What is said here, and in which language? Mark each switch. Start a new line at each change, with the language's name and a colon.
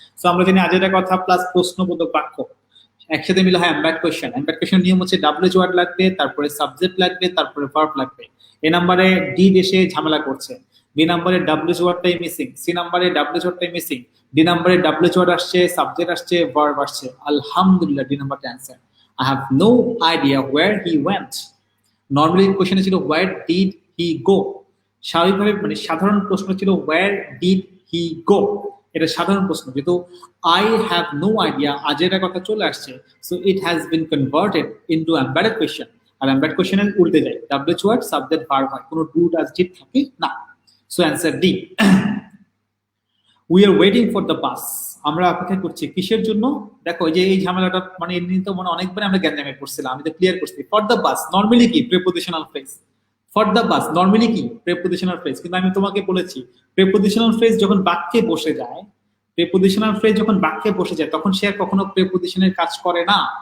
Bangla: তো আমরা জানি আজাইরা কথা প্লাস প্রশ্নবোধক বাক্য একসাথে মিলে হয় এমবেড কোয়েশ্চেন। এমবেড কোয়েশ্চেন নিয়ম হচ্ছে ডাব্লিউএইচ ওয়ার্ড লাগবে, তারপরে সাবজেক্ট লাগবে, তারপরে ভার্ব লাগবে। এ নাম্বারে ডি এসে ঝামেলা করছে, বি নাম্বারে ডাব্লিউএইচ ওয়ার্ডটাই মিসিং, সি নাম্বারে ডাব্লিউএইচ ওয়ার্ডটাই মিসিং, ডি নাম্বারে ডাব্লিউএইচ ওয়ার্ড আসছে, সাবজেক্ট আসছে, ভার্ব আসছে। আলহামদুলিল্লাহ, ডি নাম্বারটা answer.
English: I have no idea where he went. Normally question ছিল where did he go?
Bangla: স্বাভাবিকভাবে মানে সাধারণ প্রশ্ন ছিল
English: where did he go?
Bangla: এটা সাধারণ প্রশ্ন, কিন্তু
English: I have no idea
Bangla: আজের কথা চলে আসছে,
English: so it has been converted into embedded question.
Bangla: আর embedded question এর উল্টে যায়, WH word subject verb হয়, কোনো do does did থাকে না।
English: So answer D. We are waiting for the bus.
Bangla: আমরা অপেক্ষা করছি কিসের জন্য? দেখো এই যে এই ঝামেলাটা মানে এমনি তো মনে অনেকবার আমরা গ্যাঞ্জামে পড়ছিলাম, আমি তো ক্লিয়ার করছি। ফর দ্য বাস নরমালি কি? Prepositional phrase. For the bus normally কি? Prepositional phrase. কিন্তু আমি তোমাকে বলেছি প্রিপোজিশনাল ফ্রেজ যখন বাক্যে বসে যায়, প্রিপোজিশনাল ফ্রেজ যখন বাক্যে বসে যায় তখন সে আর কখনো প্রিপোজিশনের কাজ করে না।